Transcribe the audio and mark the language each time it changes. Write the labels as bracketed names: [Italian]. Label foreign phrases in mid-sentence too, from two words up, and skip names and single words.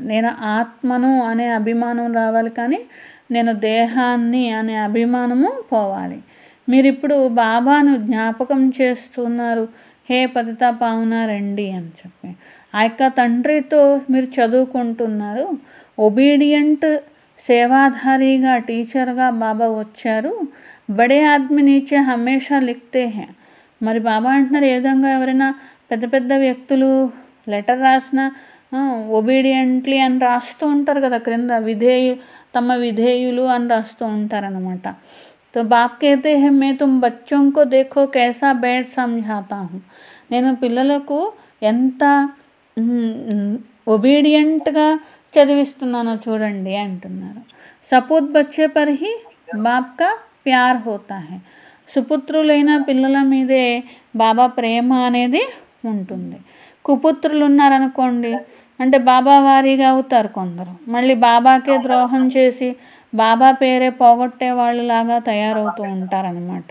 [Telugu] నేను ఆత్మను అనే అభిమానం రావాలి, కానీ నేను దేహాన్ని అనే అభిమానము పోవాలి. మీరు ఇప్పుడు బాబాను జ్ఞాపకం చేస్తున్నారు, హే పతిత పావన రండి అని చెప్పి. ఆ యొక్క తండ్రితో మీరు చదువుకుంటున్నారు. ఒబీడియంట్ సేవాధారిగా టీచర్గా బాబా వచ్చారు. [Hindi] बड़े आदमी नीचे हमेशा लिखते है. [Telugu] మరి బాబా అంటున్నారు, ఏ విధంగా ఎవరైనా పెద్ద పెద్ద వ్యక్తులు లెటర్ రాసిన ఒబీడియంట్లీ అని రాస్తూ ఉంటారు కదా, క్రింద తమ విధేయులు అని రాస్తూ ఉంటారనమాట. [Hindi] तो बाप कहते हैं मैं तुम बच्चों को देखो कैसा बैठ समझाता हूँ, [Telugu] నేను పిల్లలకు ఎంత ఒబీడియంట్గా చదివిస్తున్నానో చూడండి అంటున్నారు. [Hindi] सपूत बच्चे पर ही बाप का प्यार होता है, [Telugu] సుపుత్రులైన పిల్లల మీదే బాబా ప్రేమ అనేది ఉంటుంది. కుపుత్రులు ఉన్నారనుకోండి అంటే బాబా వారీగా అవుతారు కొందరు, మళ్ళీ బాబాకే ద్రోహం చేసి బాబా పేరే పోగొట్టే వాళ్ళలాగా తయారవుతూ ఉంటారనమాట.